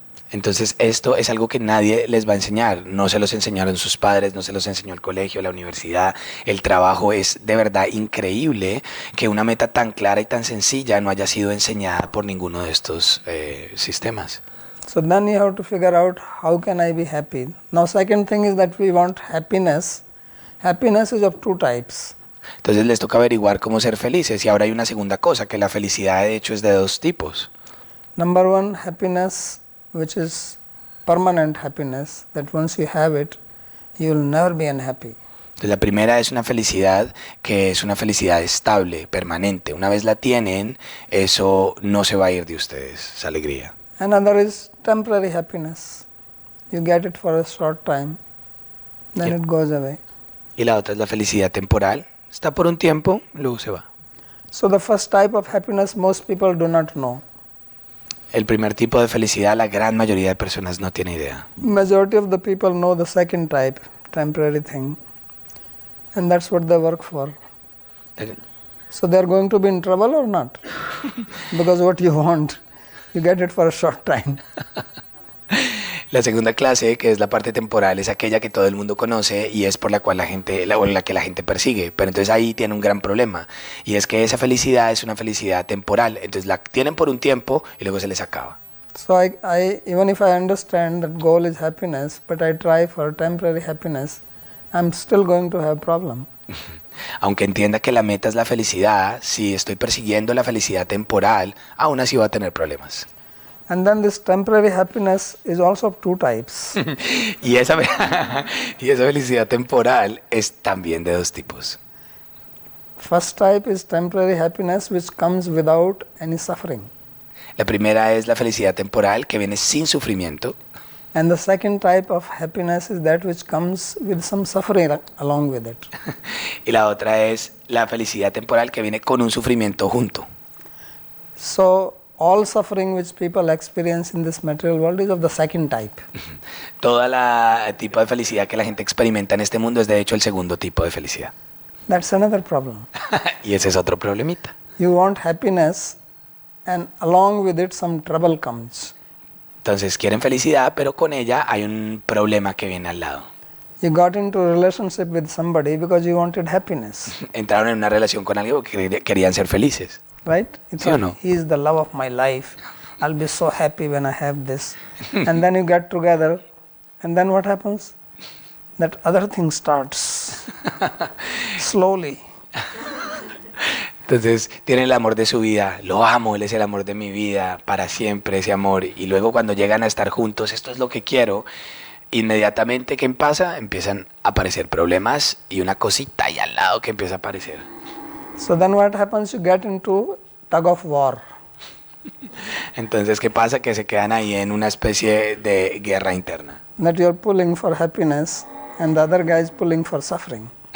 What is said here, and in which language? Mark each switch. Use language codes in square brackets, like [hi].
[es] Entonces esto es algo que nadie les va a enseñar, no se los enseñaron sus padres, no se los enseñó el colegio, la universidad, el trabajo. Es de verdad increíble que una meta tan clara y tan sencilla no haya sido enseñada por ninguno de estos sistemas. [en] So then you have to figure out how can I be happy. Now second thing is that we want happiness. Happiness is of two types. [es] Entonces les toca averiguar cómo ser felices y ahora hay una segunda cosa, que la felicidad de hecho es de dos tipos. [en] Number one, happiness, which is permanent happiness, that once you have it, you will never be unhappy. [es] Entonces la primera es una felicidad que es una felicidad estable, permanente. Una vez la tienen, eso no se va a ir de ustedes, esa alegría. [en] Another is temporary happiness. You get it for a short time, then Yep. it goes away. [es] Y la otra es la felicidad temporal. Está por un tiempo, luego se va. [en] So the first type of happiness most people do not know. [es] El primer tipo de felicidad la gran mayoría de personas no tiene idea. [en] Majority of the people know the second type, temporary thing, and that's what they work for. So they are going to be in trouble or not? Because what you want, you get it for a short time. [es] La segunda clase, que es la parte temporal, es aquella que todo el mundo conoce y es por la cual la que la gente persigue. Pero entonces ahí tiene un gran problema y es que esa felicidad es una felicidad temporal. Entonces la tienen por un tiempo y luego se les acaba. [en] So even if I understand that goal is happiness, but I try for temporary happiness, I'm still going to have problem. [es] Aunque entienda que la meta es la felicidad, si estoy persiguiendo la felicidad temporal, aún así va a tener problemas. [en] And then this temporary happiness is also of two types. [es] y esa felicidad temporal es también de dos tipos. [en] First type is temporary happiness which comes without any suffering. [es] La primera es la felicidad temporal que viene sin sufrimiento. [en] And the second type of happiness is that which comes with some suffering along with it. [es] Y la otra es la felicidad temporal que viene con un sufrimiento junto. [en] So all suffering which people experience in this material world is of the second type. [es] Toda la tipo de felicidad que la gente experimenta en este mundo es de hecho el segundo tipo de felicidad. [en] That's another problem. [es] y ese es otro problemita. [en] You want happiness and along with it some trouble comes. [es] Entonces quieren felicidad, pero con ella hay un problema que viene al lado. [en] You got into a relationship with somebody because you wanted happiness, [es] Entraron en una relación con alguien porque querían ser felices. [en] right? It's [es] ¿Sí o no? [en] he is the love of my life. I'll be so happy when I have this. And then you get together, and then what happens? That other thing starts slowly. [es] Entonces tienen el amor de su vida, lo amo, él es el amor de mi vida, para siempre ese amor. Y luego cuando llegan a estar juntos, esto es lo que quiero, inmediatamente, ¿qué pasa? Empiezan a aparecer problemas y una cosita ahí al lado que empieza a aparecer. [en] So then what happens? You get into tug of war. [es] Entonces, ¿qué pasa? Que se quedan ahí en una especie de guerra interna. [en] That you're pulling for happiness and the other guy is pulling for suffering.